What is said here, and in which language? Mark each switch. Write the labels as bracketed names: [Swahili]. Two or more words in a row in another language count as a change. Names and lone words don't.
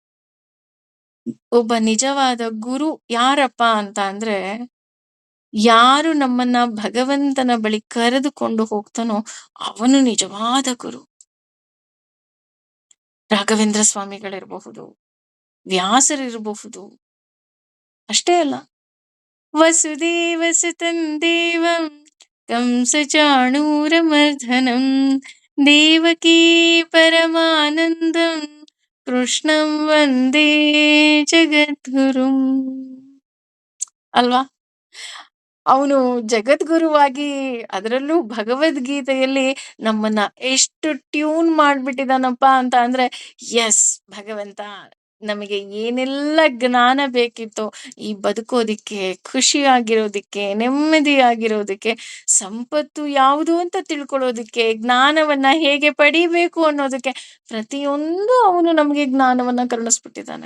[Kannada] ಒಬ್ಬ ನಿಜವಾದ ಗುರು ಯಾರಪ್ಪ ಅಂತ ಅಂದ್ರೆ, ಯಾರು ನಮ್ಮನ್ನ ಭಗವಂತನ ಬಳಿ ಕರೆದುಕೊಂಡು ಹೋಗ್ತಾನೋ ಅವನು ನಿಜವಾದ ಗುರು. ರಾಘವೇಂದ್ರ ಸ್ವಾಮಿಗಳಿರಬಹುದು, ವ್ಯಾಸರಿರಬಹುದು. ಅಷ್ಟೇ ಅಲ್ಲ, [Sanskrit] ವಸುದೇವಸುತಂ ದೇವಂ ಕಂಸಚಾಣೂರಮರ್ದನಂ ದೇವಕೀ ಪರಮಾನಂದಂ ಕೃಷ್ಣಂ ವಂದೇ ಜಗದ್ಗುರುಂ. [Kannada] ಅಲ್ವಾ? ಅವನು ಜಗದ್ಗುರುವಾಗಿ, ಅದರಲ್ಲೂ ಭಗವದ್ಗೀತೆಯಲ್ಲಿ ನಮ್ಮನ್ನ ಎಷ್ಟು ಟ್ಯೂನ್ ಮಾಡ್ಬಿಟ್ಟಿದಾನಪ್ಪ ಅಂತ ಅಂದ್ರೆ, ಎಸ್, ಭಗವಂತ ನಮಗೆ ಏನೆಲ್ಲ ಜ್ಞಾನ ಬೇಕಿತ್ತೋ ಈ ಬದುಕೋದಿಕ್ಕೆ, ಖುಷಿಯಾಗಿರೋದಿಕ್ಕೆ, ನೆಮ್ಮದಿಯಾಗಿರೋದಿಕ್ಕೆ, ಸಂಪತ್ತು ಯಾವುದು ಅಂತ ತಿಳ್ಕೊಳ್ಳೋದಿಕ್ಕೆ, ಜ್ಞಾನವನ್ನ ಹೇಗೆ ಪಡಿಬೇಕು ಅನ್ನೋದಕ್ಕೆ, ಪ್ರತಿಯೊಂದು ಅವನು ನಮಗೆ ಜ್ಞಾನವನ್ನ ಕರುಣಿಸ್ಬಿಟ್ಟಿದ್ದಾನೆ.